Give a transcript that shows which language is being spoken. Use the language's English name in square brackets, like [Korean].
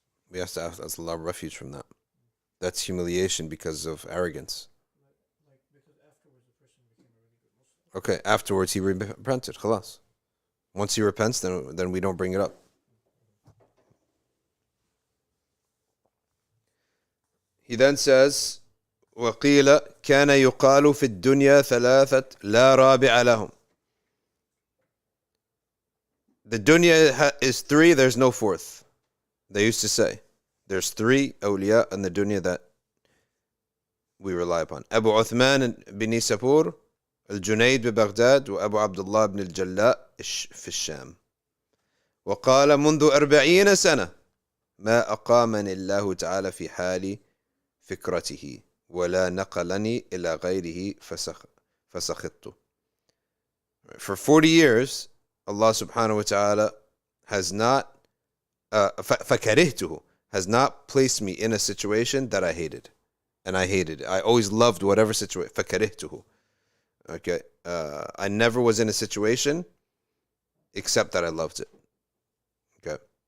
[English] We have to ask Allah refuge from that. That's humiliation because of arrogance. Because afterwards the person became a really good Muslim. Okay, afterwards he repented. Khalas. Once he repents, then we don't bring it up. He then says, [Arabic] وَقِيلَ كَانَ يُقَالُ فِي الدُّنْيَا ثَلَاثَةٌ لَا رَابِعَ لَهُمْ. [English] The dunya is three, there's no fourth. They used to say, there's three awliya in the dunya that we rely upon. Abu Uthman bin Nisapur, Al-Junayd bi Baghdad, wa Abu Abdullah ibn al-Jalla [Arabic] في الشام. وقال منذ 40 سنة ما أقامني الله تعالى في حال فكرته ولا نقلني إلى غيره فسخطت. [English] For 40 years, Allah subhanahu wa ta'ala has not فكرهته, has not placed me in a situation that I hated. And I hated it. I always loved whatever situation. [Arabic] فكرهته. Okay. [English] I never was in a situation except that I loved it. Okay.